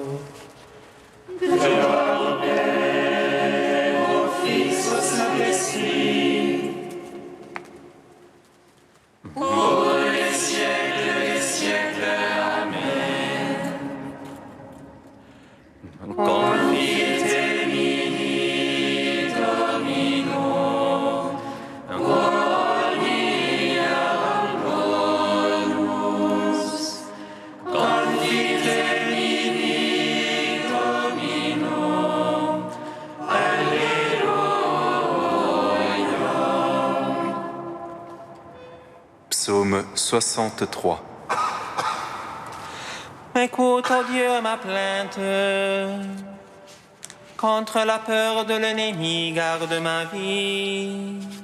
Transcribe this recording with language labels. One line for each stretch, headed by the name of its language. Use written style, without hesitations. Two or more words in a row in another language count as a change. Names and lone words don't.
French: Gloire au Père, au Fils, au Saint-Esprit. Pour les siècles des siècles.
Latin: Amen. Confite mini Domino, quoniam bonus. Confite mini Domino,
French: Alléluia. Psaume 63. Écoute, ô Dieu, ma plainte. Contre la peur de l'ennemi, garde ma vie.